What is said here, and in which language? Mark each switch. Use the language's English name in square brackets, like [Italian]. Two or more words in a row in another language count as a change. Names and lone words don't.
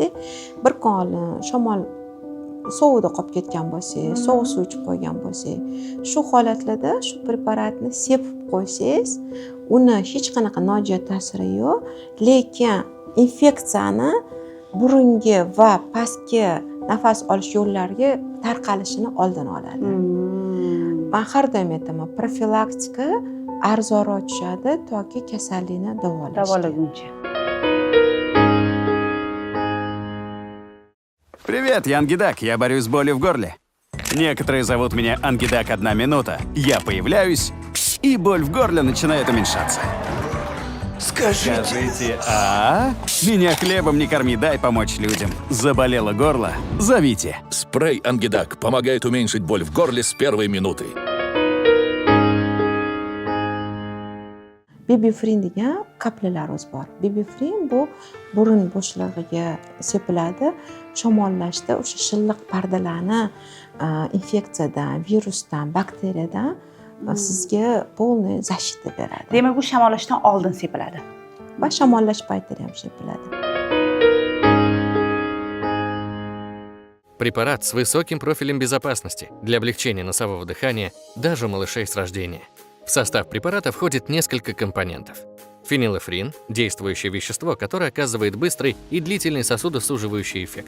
[Uzbek] Bir kun oldin shamol sovuvda qolib ketgan bo'lsangiz, sovuq suv ichib qo'ygan bo'lsangiz, shu holatlarda shu preparatni sepib qo'ysangiz, uni hech qanaqa nojo'ya ta'siri yo'q, lekin infeksiyani burungi va pastki nafas olish yo'llariga tarqalishini oldini oladi. Men har doim aytaman, profilaktika arzonroq tushadi toki kasallikni davolaguncha. [Russian] Привет, я Ангидак, я борюсь с болью в горле. Некоторые зовут меня Ангидак 1 минута. Я появляюсь, и боль в горле начинает уменьшаться. Скажите, Меня хлебом не корми, дай помочь людям. Заболело горло? Зовите. Спрей Ангидак помогает уменьшить боль в горле с первой минуты. [Uzbek] Bibifrin degan kaplalarimiz bor. Bibifrin bu burun bo'shlig'iga sepiladi. Shamollashda o'sha shilliq pardalarni infeksiyadan, virusdan, bakteriyadan sizga [Russian] полный защита [Uzbek] beradi. Demak, bu shamollashdan oldin sepiladi. Va shamollash paytida ham sepiladi. [Russian] Препарат с высоким профилем безопасности для облегчения носового дыхания даже у малышей с рождения. В состав препарата входит несколько компонентов. Фенилэфрин – действующее вещество, которое оказывает быстрый и длительный сосудосуживающий эффект.